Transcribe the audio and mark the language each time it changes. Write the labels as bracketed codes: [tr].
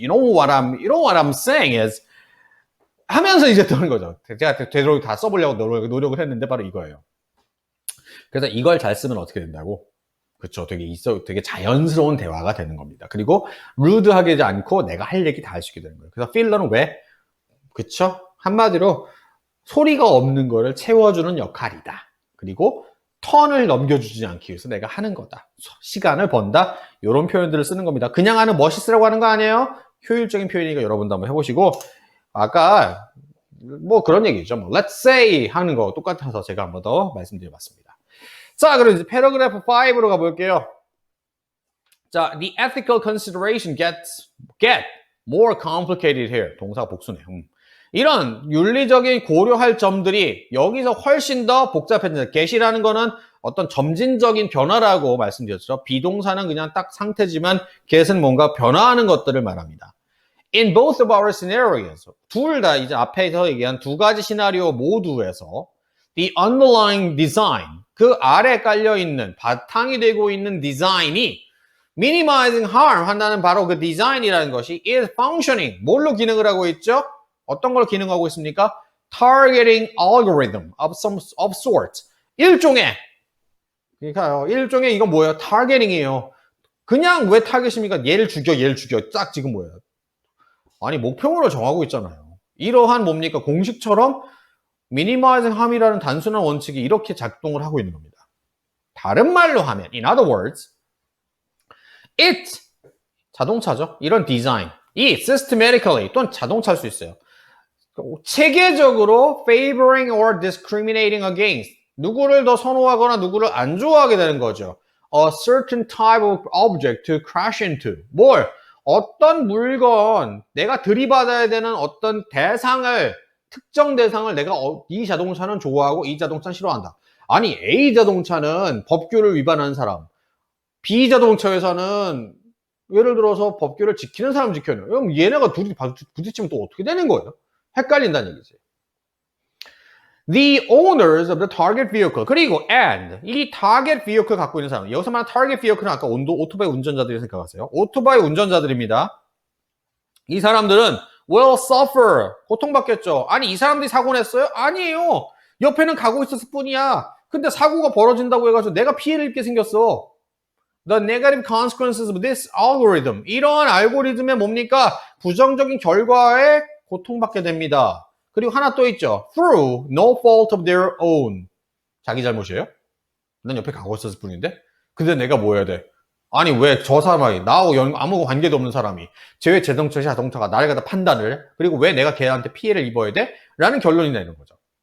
[en] You know what I'm saying is, [ko] 하면서 이제 뜨는 거죠. 제가 되도록 다 써보려고 노력을 했는데 바로 이거예요. 그래서 이걸 잘 쓰면 어떻게 된다고? 그렇죠. 되게 자연스러운 대화가 되는 겁니다. 그리고 루드하게 않고 내가 할 얘기 다 할 수 있게 되는 거예요. 그래서 필러는 왜? 그렇죠. 한마디로 소리가 없는 거를 채워주는 역할이다. 그리고 턴을 넘겨주지 않기 위해서 내가 하는 거다. 시간을 번다. 이런 표현들을 쓰는 겁니다. 그냥 하는 멋있으라고 하는 거 아니에요? 효율적인 표현이니까 여러분도 한번 해보시고 아까 뭐 그런 얘기죠. 뭐 [en] let's say [ko] 하는 거 똑같아서 제가 한번 더 말씀드려봤습니다. 자, 그럼 이제 패러그래프 5로 가볼게요. [en] 자, the ethical consideration get more complicated here. [ko] 동사 복수네. 이런 윤리적인 고려할 점들이 여기서 훨씬 더 복잡해진다. get이라는 거는 어떤 점진적인 변화라고 말씀드렸죠. 비동사는 그냥 딱 상태지만 get은 뭔가 변화하는 것들을 말합니다. [en] In both of our scenarios, [ko] 둘 다 이제 앞에서 얘기한 두 가지 시나리오 모두에서 [en] the underlying design, [ko] 그 아래 깔려있는, 바탕이 되고 있는 디자인이 [en] minimizing harm [ko] 한다는 바로 그 디자인이라는 것이 [en] is functioning, [ko] 뭘로 기능을 하고 있죠? 어떤 걸 기능하고 있습니까? [en] Targeting algorithm of sort. [ko] 일종의 이건 뭐예요? Targeting이에요. 그냥 왜 타겟입니까? 얘를 죽여. 딱 지금 뭐예요? 아니, 목표물을 정하고 있잖아요. 이러한 뭡니까? 공식처럼 [en] minimizing harm [ko] 이라는 단순한 원칙이 이렇게 작동을 하고 있는 겁니다. 다른 말로 하면, [en] in other words, it, [ko] 자동차죠. 이런 디자인, 이 systematically, 또는 자동차일 수 있어요. 체계적으로 [en] favoring or discriminating against, [ko] 누구를 더 선호하거나 누구를 안 좋아하게 되는 거죠. [en] A certain type of object to crash into. [ko] 어떤 물건, 내가 들이받아야 되는 어떤 특정 대상을 내가 이 자동차는 좋아하고 이 자동차는 싫어한다. 아니, A 자동차는 법규를 위반하는 사람, B 자동차 회사는 예를 들어서 법규를 지키는 사람 지켜야 돼요. 그럼 얘네가 둘이 부딪히면 또 어떻게 되는 거예요? 헷갈린다는 얘기지. [en] The owners of the target vehicle. [ko] 그리고 and 이 target vehicle 갖고 있는 사람. 여기서 말하는 target vehicle은 아까 오토바이 운전자들이 생각하세요. 오토바이 운전자들입니다. 이 사람들은 [en] will suffer. [ko] 고통받겠죠. 아니 이 사람들이 사고 냈어요? 아니에요. 옆에는 가고 있었을 뿐이야. 근데 사고가 벌어진다고 해가지고 내가 피해를 입게 생겼어. [en] The negative consequences of this algorithm. [ko] 이러한 알고리즘의 뭡니까? 부정적인 결과에 고통받게 됩니다. 그리고 하나 또 있죠. [en] Through no fault of their own. [ko] 자기 잘못이에요? 난 옆에 가고 있었을 뿐인데? 근데 내가 뭐 해야 돼? 아니 왜 저 사람이 나하고 아무 관계도 없는 사람이 제 자동차가 나를 갖다 판단을 해? 그리고 왜 내가 걔한테 피해를 입어야 돼? 라는 결론이 내는 거죠.